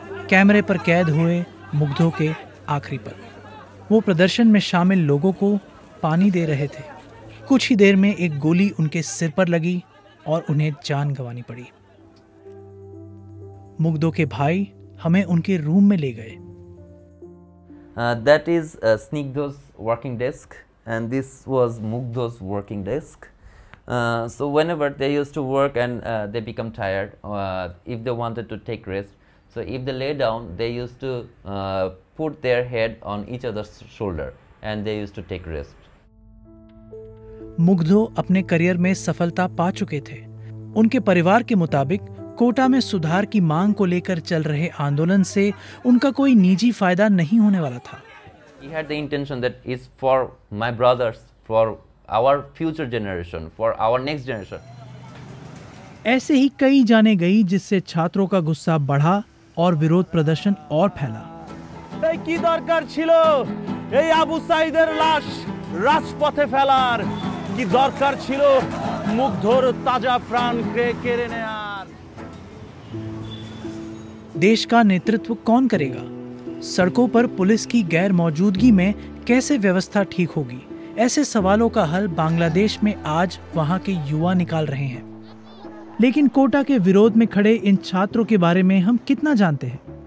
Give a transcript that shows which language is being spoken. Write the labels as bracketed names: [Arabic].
[Hindi] कैमरे पर कैद हुए मुग्धो के आखिरी पल, वो प्रदर्शन में शामिल लोगों को पानी दे रहे थे। कुछ ही देर में एक गोली उनके सिर पर लगी और उन्हें जान गंवानी पड़ी। मुग्धो के भाई हमें उनके रूम में ले गए। [English] That is Snigdho's working desk, and this was Mugdho's working desk. So whenever they used to work and they become tired, if they wanted to take rest, so if they lay down, they used to put their head on each other's shoulder and they used to take rest. [Hindi] मुग्धो अपने career में सफलता पा चुके थे। उनके परिवार के मुताबिक कोटा में सुधार की मांग को लेकर चल रहे आंदोलन से उनका कोई निजी फायदा नहीं होने वाला था। [English] He had the intention that is for my brothers, for our future generation, for our next generation. [Hindi] ऐसे ही कई जाने गई, जिससे छात्रों का गुस्सा बढ़ा और विरोध प्रदर्शन और फैला। [Bangla] কি দরকার ছিল এই আবু সাইদের লাশ রাজপথে ফেলার? কি দরকার ছিল মুগ্ধর তাজা প্রাণ কেড়ে নেয়ার? [Hindi] देश का नेतृत्व कौन करेगा? सड़कों पर पुलिस की गैर मौजूदगी में कैसे व्यवस्था ठीक होगी? ऐसे सवालों का हल बांग्लादेश में आज वहां के युवा निकाल रहे हैं। लेकिन कोटा के विरोध में खड़े इन छात्रों के बारे में हम कितना जानते हैं?